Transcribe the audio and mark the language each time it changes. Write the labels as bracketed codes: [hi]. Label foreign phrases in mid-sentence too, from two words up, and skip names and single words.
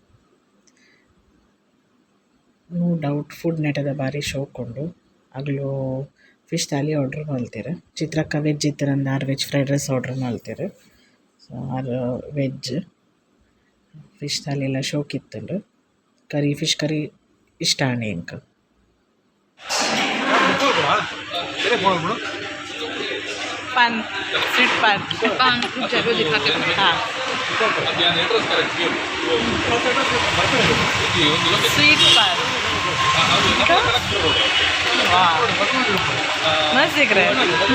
[en] no doubt food [tcy] ನೆಟದ ಬಾರಿ ಶೋಕ್ ಉಂಡು ಅಗ್ಲು ಫಿಶ್ ಥಾಲಿ ಆರ್ಡ್ರ್ ಮಲ್ತೆರ್. ಚಿತ್ರಕ್ಕ ವೆಜ್ ಇತ್ತೆರಂದ ಆರ್ [en] veg fried rice [tcy] ಆರ್ಡ್ರ್ ಮಲ್ತೆರ್. ಸೊ ಆರ್ ವೆಜ್ ಫಿಶ್ ಥಾಲಿ ಎಲ್ಲ ಶೋಕ್ ಇತ್ತುಂಡು [en] curry fish curry [tcy] ಇಷ್ಟ ಆಂಡ್ ಎಂಕ್. [hi] पान स्वीट पान जरूर दिखाते हैं. हाँ स्वीट पान वाह मस्त दिख रहा है.